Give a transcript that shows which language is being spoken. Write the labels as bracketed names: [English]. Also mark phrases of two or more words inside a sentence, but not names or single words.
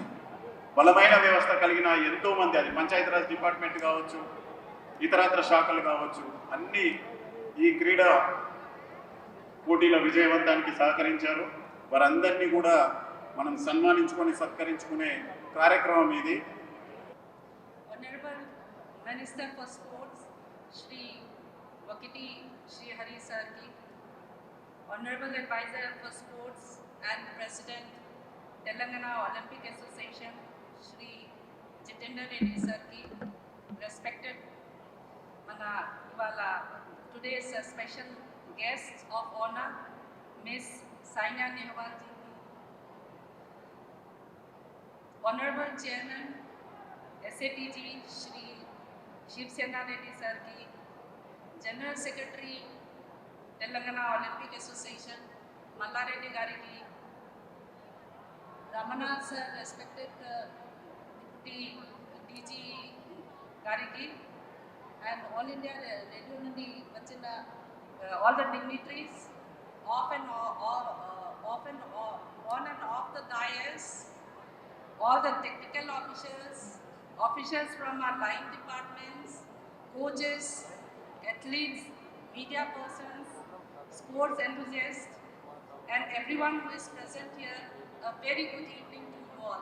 [Telugu] బలమైన వ్యవస్థ కలిగిన ఎంతోమంది, అది పంచాయతీరాజ్ డిపార్ట్మెంట్ కావచ్చు, ఇతరత్ర శాఖలు కావచ్చు, అన్నీ ఈ క్రీడా పోటీల విజయవంతానికి సహకరించారు. వారందరినీ కూడా మనం సన్మానించుకొని సత్కరించుకునే కార్యక్రమం ఇది. [English] Honorable Minister for Sports, Shri Vakiti Shri Hari Sir ki, Honorable Advisor for Sports and President Telangana Olympic Association, Shri Jitendra Reddy Sir ki, respected [Telugu] మన ఇవాళ [English] today's special guests of honor, Miss Saina Nehwal ji, Honorable Chairman SATG Shri Shiv Sena Reddy Sir ki, General Secretary Telangana Olympic Association Malla Reddy [Telugu] గారి కి, [English] Ramana Sir, respected Deputy DG [Telugu] గారి కి, [English] and All India Radio [Telugu] నుండి వచ్చిన [English] all the dignitaries on and off the dais, all the technical officials from our line departments, coaches, athletes, media persons, sports enthusiasts, and everyone who is present here, a very good evening to you all.